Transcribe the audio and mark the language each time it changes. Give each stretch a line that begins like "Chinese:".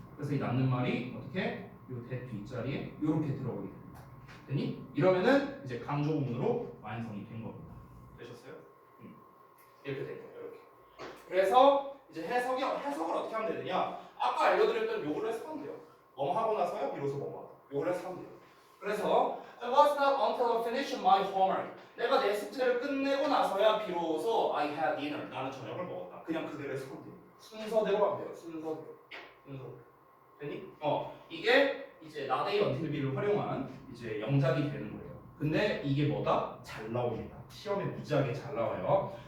Korean: 그래서 이 남는 말이 어떻게? 요 that 뒷자리에 이렇게 들어가게 됩니다. 됐니? 이러면은 이제 강조 구문으로 완성이 된 겁니다. 되셨어요? 이렇게 된 거예요. 이렇게. 그래서 이제 해석을 어떻게 하면 되느냐? 아까 알려드렸던 요거를 해서 하면 돼요. 뭐뭐 하고 나서야 비로소 뭐뭐 하다. 요거를 해서 하면 돼요. 그래서
English: it was not until I finished my homework.
Korean: 내가 내 숙제를 끝내고 나서야 비로소
English: I had dinner.
Korean: 나는 저녁을 먹었다. 그냥 그대로 해서 하면 돼요. 순서대로 하면 돼요. 순서대로. 됐니? 이게 이제 나데이 언틸비를 활용한 이제 영작이 되는 거예요. 근데 이게 뭐다? 잘 나옵니다. 시험에 무지하게 잘 나와요.